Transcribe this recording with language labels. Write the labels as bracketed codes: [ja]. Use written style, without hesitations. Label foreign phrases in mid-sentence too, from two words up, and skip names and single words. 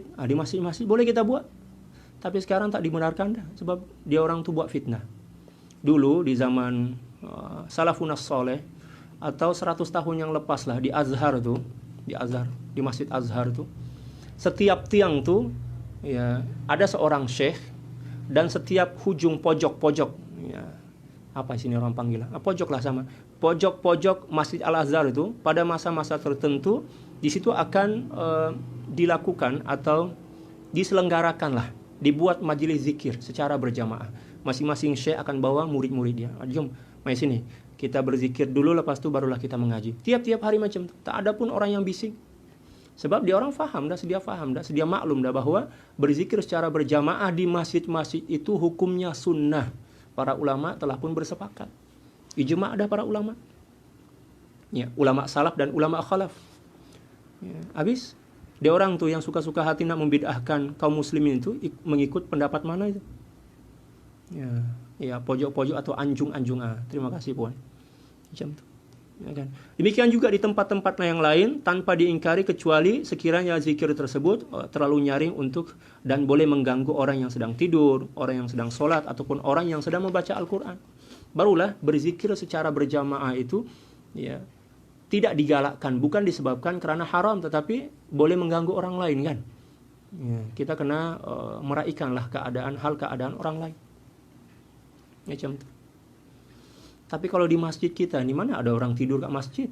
[ms] Di masjid-masjid boleh kita buat. Tapi sekarang tak dibenarkan dah sebab dia orang tu buat fitnah. Dulu di zaman [ar] السلف الصالح [ms] atau 100 tahun yang lepas lah di Azhar tu, di Masjid Azhar tu, setiap tiang tu ya ada seorang syekh dan setiap hujung pojok-pojok, ya, apa sini orang panggil, pojok lah sama, pojok-pojok Masjid Al-Azhar itu pada masa-masa tertentu di situ akan dilakukan atau diselenggarakan lah, dibuat majelis zikir secara berjamaah. Masing-masing syekh akan bawa murid-muridnya. Jom, mari sini. Kita berzikir dulu, lepas itu barulah kita mengaji. Tiap-tiap hari macam itu. Tak ada pun orang yang bising. Sebab dia orang faham dah, sedia maklum dah bahwa berzikir secara berjamaah di masjid-masjid itu hukumnya sunnah. Para ulama telah pun bersepakat. Ijma' ada para ulama. Ya, ulama salaf dan ulama khalaf. Ya, habis dia orang tu yang suka-suka hati nak membid'ahkan kaum muslimin itu mengikut pendapat mana itu? Ya, pojok-pojok atau anjung-anjung. Terima kasih puan. Macam tu. Ya kan? Demikian juga di tempat-tempat yang lain tanpa diingkari kecuali sekiranya zikir tersebut terlalu nyaring untuk dan boleh mengganggu orang yang sedang tidur, orang yang sedang sholat ataupun orang yang sedang membaca Al-Quran. Barulah berzikir secara berjamaah itu ya tidak digalakkan, bukan disebabkan karena haram tetapi boleh mengganggu orang lain kan. Ya, kita kena meraihkanlah keadaan orang lain. Macam tu. Tapi kalau di masjid kita, di mana ada orang tidur kat masjid?